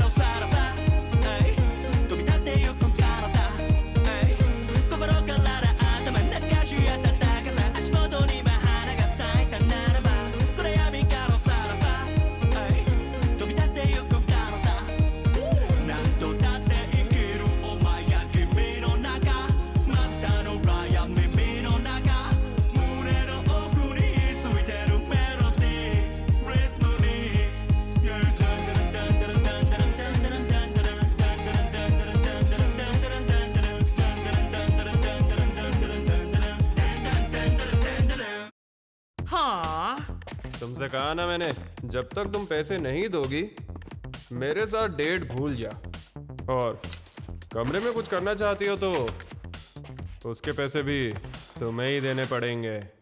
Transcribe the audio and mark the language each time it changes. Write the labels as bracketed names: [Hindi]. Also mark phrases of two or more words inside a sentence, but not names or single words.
[Japanese] おさらば飛び立ってゆく体心から頭懐かしい暖かさ足元に今花が咲いたならば暗闇からおさらば飛び立ってゆく体何度だって生きるお前や君の中またの裏や耳の中胸の奥についてるメロディーリズムに [Hindi] हाँ तुमसे कहा ना मैंने जब तक तुम पैसे नहीं दोगी मेरे साथ डेट भूल जा और कमरे में कुछ करना चाहती हो तो उसके पैसे भी तुम्हें ही देने पड़ेंगे।